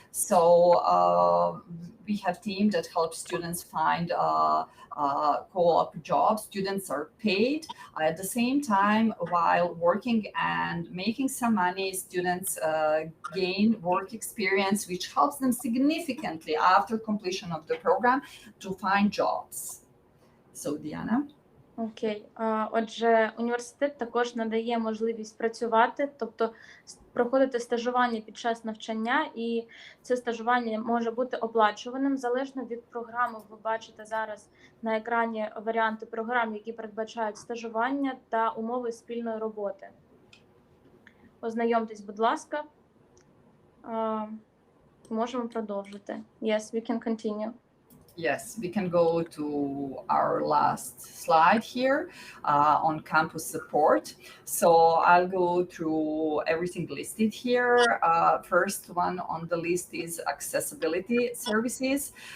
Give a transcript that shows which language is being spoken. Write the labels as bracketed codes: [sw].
[en] So we have team that helps students find co-op jobs. Students are paid at the same time while working and making some money. Students gain work experience, which helps them significantly after completion of the program to find jobs. So, Diana. Окей. [uk] Отже, університет також надає можливість працювати, тобто проходити стажування під час навчання, і це стажування може бути оплачуваним залежно від програми. Ви бачите зараз на екрані варіанти програм, які передбачають стажування та умови спільної роботи. Ознайомтесь, будь ласка. Можемо продовжити. [en] Yes, we can continue. Yes, we can go to our last slide here on campus support. So I'll go through everything listed here. First one on the list is accessibility services.